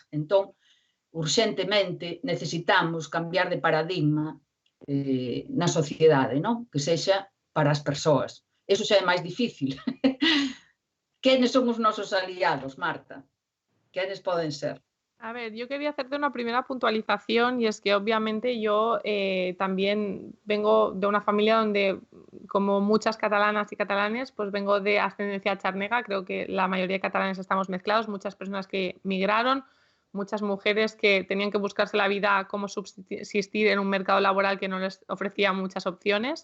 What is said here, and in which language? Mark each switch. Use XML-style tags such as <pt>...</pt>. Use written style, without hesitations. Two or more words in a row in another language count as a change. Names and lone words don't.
<gl>Entón, urxentemente, necesitamos cambiar de paradigma na sociedade, non? Que sexa para as persoas. Eso xa é máis difícil. Quenes son os nosos aliados, Marta? Quenes poden ser? A ver,</gl> <es>yo quería hacerte una primera puntualización y es que obviamente yo también vengo de una familia donde, como muchas catalanas y catalanes, pues vengo de ascendencia charnega. Creo que la mayoría de catalanes estamos mezclados, muchas personas que migraron, muchas mujeres que tenían que buscarse la vida, cómo subsistir en un mercado laboral que no les ofrecía muchas opciones.</es>